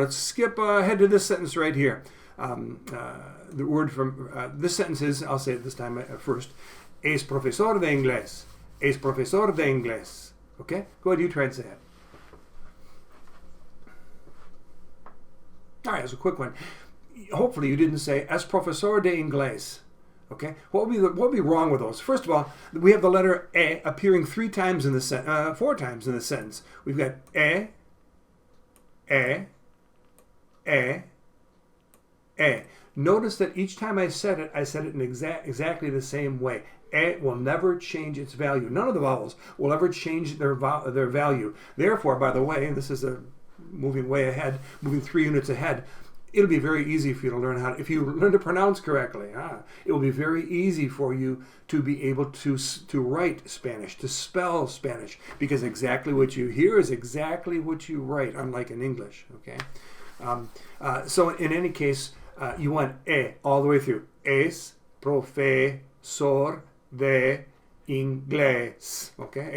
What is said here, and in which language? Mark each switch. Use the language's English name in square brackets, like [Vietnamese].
[English] Let's skip ahead to this sentence right here. The word from this sentence is, I'll say it this time first, [Spanish] es profesor de inglés. Es profesor de inglés. [English] Okay? Go ahead, you try and say it. All right, that's a quick one. Hopefully you didn't say [Spanish] es profesor de inglés. Okay? [English] What would be wrong with those? First of all, we have the letter E appearing 4 times in the sentence. We've got E, e, e. Notice that each time I said it in exactly the same way. E will never change its value. None of the vowels will ever change their value. Therefore, by the way, and this is moving way ahead, moving 3 units ahead, it'll be very easy for you to learn if you learn to pronounce correctly, it will be very easy for you to be able to write Spanish, to spell Spanish, because exactly what you hear is exactly what you write, unlike in English, okay? So in any case, you want E all the way through. [Spanish] Es profesor de inglés, okay?